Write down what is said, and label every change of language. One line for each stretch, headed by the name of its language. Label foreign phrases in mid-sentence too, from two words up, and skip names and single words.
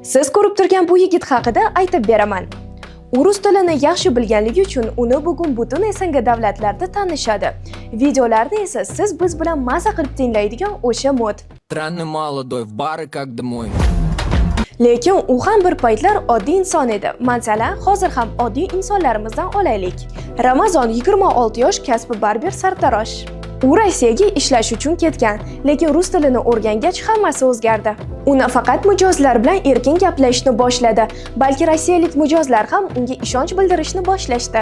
Uzbek: Siz ko'rib turgan bu yigit haqida aytib beraman. U rus tilini yaxshi bilganligi uchun uni bugun butun SNG davlatlarda tanishadi. Videolarni esa siz biz bilan maza qilib tinglaydigan o'sha mod.
Russian: Странный молодой, в бары как домой.
Uzbek: Lekin u ham bir paytlar oddiy inson edi. Masalan, hozir ham oddiy insonlarimizdan olaylik. Ramazon 26 yosh, kasbi barber sartarosh. U Rossiyaga ishlash uchun ketgan, lekin rus tilini o'rgangach hammasi o'zgardi. U nafaqat mijozlar bilan erkin gaplashishni boshladi, balki rossiyalik mijozlar ham unga ishonch bildirishni boshlashdi.